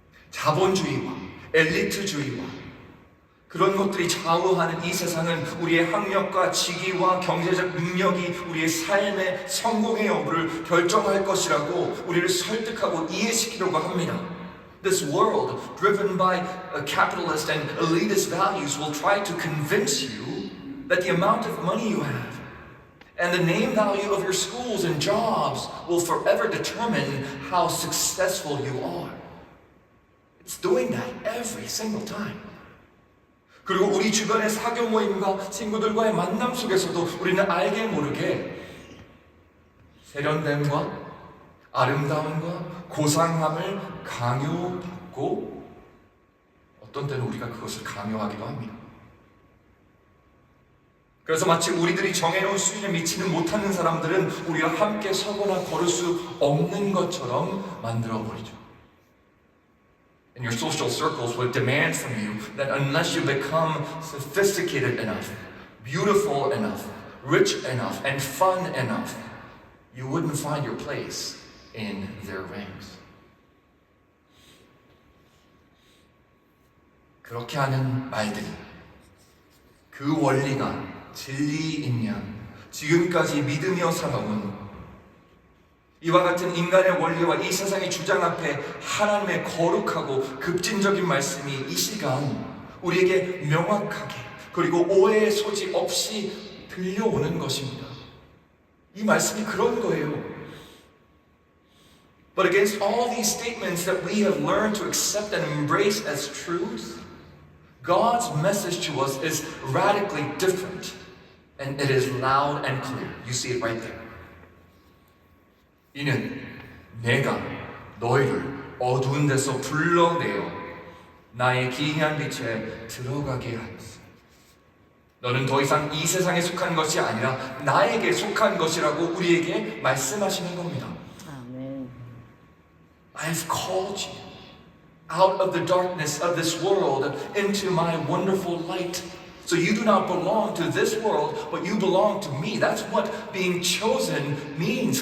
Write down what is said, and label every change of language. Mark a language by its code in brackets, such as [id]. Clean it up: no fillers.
[ko] 자본주의와 엘리트주의와 그런 것들이 좌우하는 이 세상은 우리의 학력과 직위와 경제적 능력이 우리의 삶의 성공의 여부를 결정할 것이라고 우리를 설득하고 이해시키려고 합니다. [en] This world, driven by capitalist and elitist values, will try to convince you that the amount of money you have and the name value of your schools and jobs will forever determine how successful you are. It's doing that every single time. [ko] 그리고 우리 주변의 사교 모임과 친구들과의 만남 속에서도 우리는 알게 모르게 세련됨과 아름다움과 고상함을 강요받고 어떤 때는 우리가 그것을 강요하기도 합니다. 그래서 마치 우리들이 정해놓은 수준에 미치는 못하는 사람들은 우리와 함께 서거나 걸을 수 없는 것처럼 만들어버리죠. [en] And your social circles would demand from you that unless you become sophisticated enough, beautiful enough, rich enough, and fun enough, you wouldn't find your place in their ranks. [ko] 그렇게 하는 말들이 그 원리가 진리이냐 지금까지 믿으며 살아온 이와 같은 인간의 원리와 이 세상의 주장 앞에 하나님의 거룩하고 급진적인 말씀이 이 시간 우리에게 명확하게 그리고 오해의 소지 없이 들려오는 것입니다. 이 말씀이 그런 거예요. [en] But against all these statements that we have learned to accept and embrace as truth, God's message to us is radically different, and it is loud and clear. You see it right there. [ko] 이는 내가 너희를 어두운 데서 불러내어 나의 기이한 빛에 들어가게 하였어. 너는 더 이상 이 세상에 속한 것이 아니라 나에게 속한 것이라고 우리에게 말씀하시는 겁니다. 아멘. [en] I have called you out of the darkness of this world into my wonderful light. So you do not belong to this world, but you belong to me. That's what being chosen means.